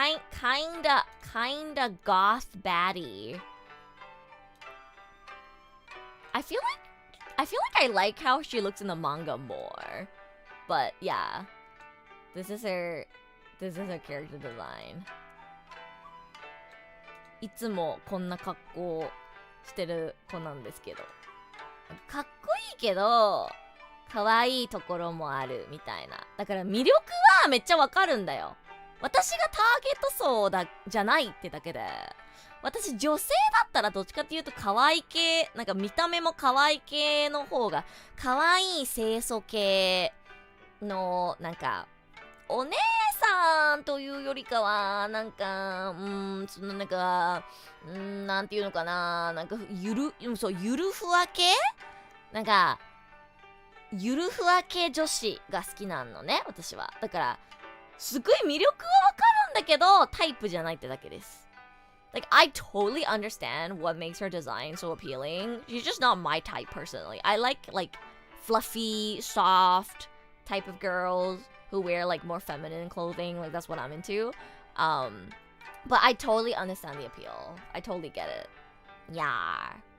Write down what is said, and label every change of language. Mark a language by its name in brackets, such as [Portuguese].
[English] Kinda goth baddie. I feel like I like how she looks in the manga more. But yeah. This is her character design. [Japanese] いつもこんな格好してる子なんですけど。かっこいいけど、可愛いところもあるみたいな。だから魅力はめっちゃわかるんだよ。私がターゲット層じゃないってだけで、私女性だったらどっちかっていうと可愛い系、なんか見た目も可愛い系の方が、可愛い清楚系のなんかお姉さんというよりかはなんかそのなんかなんていうのかな、なんかゆるふわ系、なんかゆるふわ系女子が好きなのね、私は。だからすごい魅力はわかるんだけどタイプじゃないってだけです。 [English] Like, I totally understand what makes her design so appealing. She's just not my type personally. I like fluffy, soft type of girls who wear like more feminine clothing. Like that's what I'm into. But I totally understand the appeal. I totally get it. Yeah.